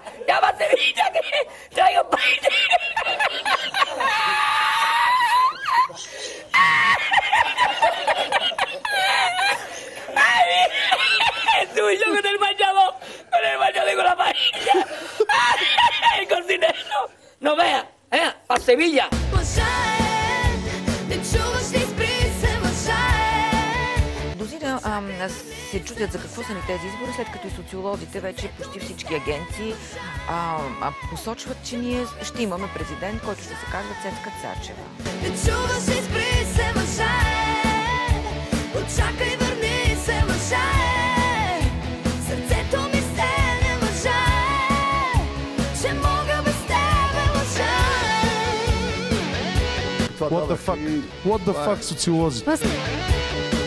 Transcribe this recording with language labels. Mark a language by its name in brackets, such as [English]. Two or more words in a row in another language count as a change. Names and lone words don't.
[Spanish] ¡Llama a Sevilla que traigo paella! ¡Ay, Jesús, yo con el bañador con la paella! ¡El cocinero! ¡No vea! ¡A Sevilla! [Bulgarian] Мнозина се чудят за какво са ни тези избори, след като и социолозите вече почти всички агенции посочват, че ние ще имаме президент, който ще се казва Цецка Цачева. Очакай, върни се, мъжае, сърцето ми стене, мъжае, че мога без тебе, мъжае. [English] What the fuck, [Bulgarian] социолозите?